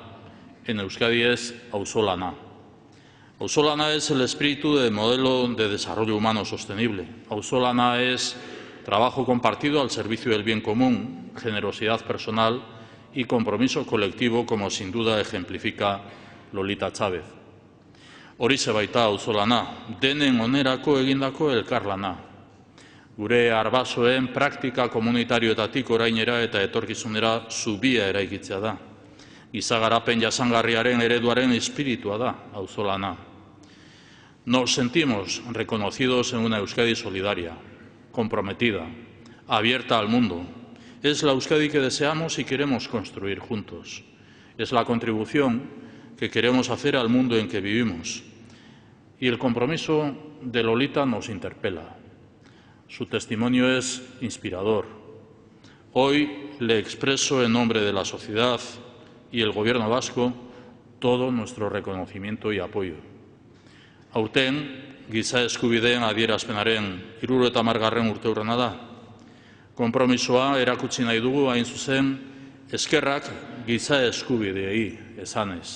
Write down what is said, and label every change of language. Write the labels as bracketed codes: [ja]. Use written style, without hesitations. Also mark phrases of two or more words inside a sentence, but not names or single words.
[es] En Euskadi es auzolana. Auzolana es el espíritu del modelo de desarrollo humano sostenible. Auzolana es trabajo compartido al servicio del bien común, generosidad personal y compromiso colectivo, como sin duda ejemplifica Lolita Chávez. [eu] Horixe baita auzolana, denen onerako egindako elkarlana. Gure arbasoen praktika komunitarioetatik orainera eta etorkizunera zubia eraikitzea da. Giza garapen jasangarriaren ereduaren espiritua da auzolana. [es] Nos sentimos reconocidos en una Euskadi solidaria, comprometida, abierta al mundo. Es la Euskadi que deseamos y queremos construir juntos. Es la contribución que queremos hacer al mundo en que vivimos. Y el compromiso de Lolita nos interpela. Su testimonio es inspirador. Hoy le expreso en nombre de la sociedad y el Gobierno vasco todo nuestro reconocimiento y apoyo. [eu] Aurten, giza eskubideen adierazpenaren 70. urteurrena da. Konpromisoa erakutsi nahi dugu hain zuzen eskerrak giza eskubideei esanez.